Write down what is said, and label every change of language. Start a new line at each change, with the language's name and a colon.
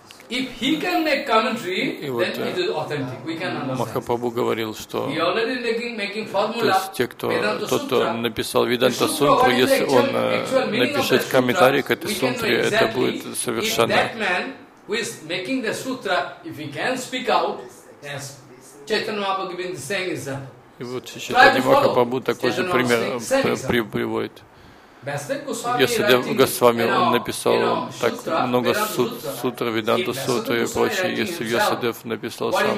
English: If he can make commentary, then it is authentic. We can understand.
Russian: Махапрабху говорил, что
English: he already making formula.
Russian: То есть те, кто тот написал Веданта Сутру, если он напишет комментарий к этой сутре, это будет совершенно.
English: If that man who is making the sutra, if he can speak out, yes, Chaitanya Mahaprabhu giving the same example.
Russian: И вот Чайтанья Махапрабху такой же пример приводит. Если Госвами он написал так много сутр, Веданта сутр и прочее, если Ясадев написал сам,